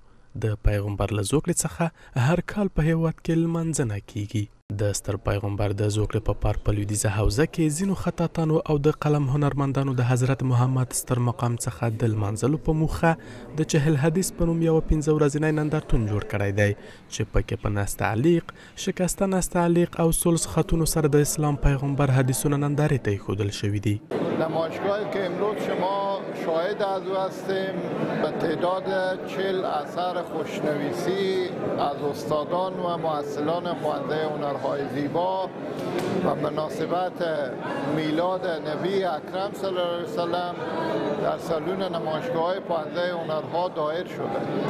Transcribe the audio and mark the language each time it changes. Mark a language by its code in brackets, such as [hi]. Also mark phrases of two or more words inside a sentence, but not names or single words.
[ps] د پیغمبر له زوکړې څخه هر کال په هیواد کې لمانځنه کیږي. د ستر پیغمبر د زوکړې په پار په لویدیځه حوزه کې ځینو خطاطانو او د قلم هنرمندانو د حضرت محمد ستر مقام څخه د لمانځلو په موخه د چهل حدیث په نوم یو 15 ورځنی نندارتون جوړ کړی دی چې پکې په نست تعلیق، شکسته نست تعلیق او سلس خطونو سره د اسلام پیغمبر حدیثونه نندارې ته ایښودل شوي دي. [fa] نمایشگاهی که امروز شما شاهد از او هستیم به تعداد 40 اثر خوشنویسی از استادان و محصلان خواننده هنرهای زیبا و مناسبت میلاد نبی اکرم صلی الله علیه وسلم در سالن نمایشگاه پانزده هنرها دایر شده